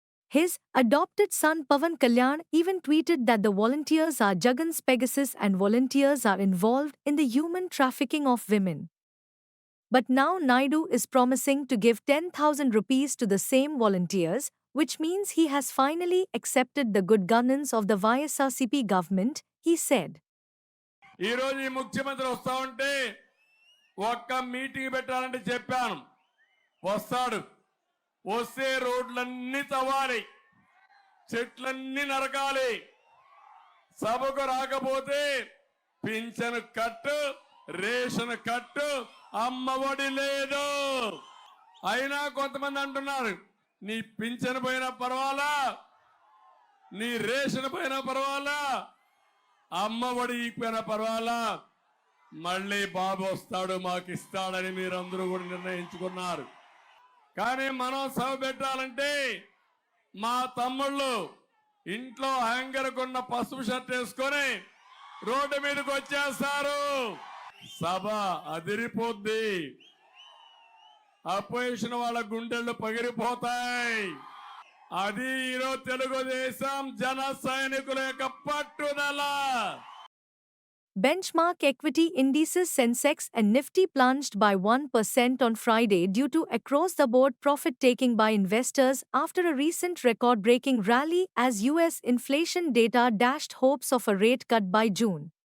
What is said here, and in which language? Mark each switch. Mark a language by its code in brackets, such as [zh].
[en] His adopted son Pawan Kalyan even tweeted that the volunteers are Jagan's Pegasus and volunteers are involved in the human trafficking of women. But now Naidu is promising to give 10,000 rupees to the same volunteers, which means he has finally accepted the good governance of the YSRCP government, he said. [te] ఈ రోజు ఈ ముఖ్యమంత్రి వస్తా ఉంటే ఒక్క meeting పెట్టాలంటే చెప్పాను వస్తాడు వస్తే రోడ్లన్నీ తవ్వాలి చెట్లన్నీ నరకాలి సభకు రాకపోతే పింఛను కట్టు రేషన్ కట్టు అమ్మఒడి లేదు అయినా కొంతమంది అంటున్నారు నీ పింఛను పోయినా పర్వాలా నీ రేషన్ పోయినా పర్వాలా అమ్మఒడి పోయినా పర్వాలా మళ్ళీ బాబు వస్తాడు మాకు ఇస్తాడని మీరందరూ కూడా నిర్ణయించుకున్నారు కానీ మనం సభ పెట్టాలంటే మా తమ్ముళ్ళు ఇంట్లో హ్యాంగర్ కొన్న పసుపు షర్ట్ వేసుకొని రోడ్డు మీదకి వచ్చేస్తారు. సభ అదిరిపోద్ది. అపోజిషన్ వాళ్ళ గుండెళ్ళు పగిలిపోతాయి. అది ఈరోజు తెలుగుదేశం జన సైనికుల యొక్క పట్టుదల. [en] Benchmark equity indices Sensex and Nifty plunged by 1% on Friday due to across-the-board profit-taking by investors after a recent record-breaking rally as U.S. inflation data dashed hopes of a rate cut by June.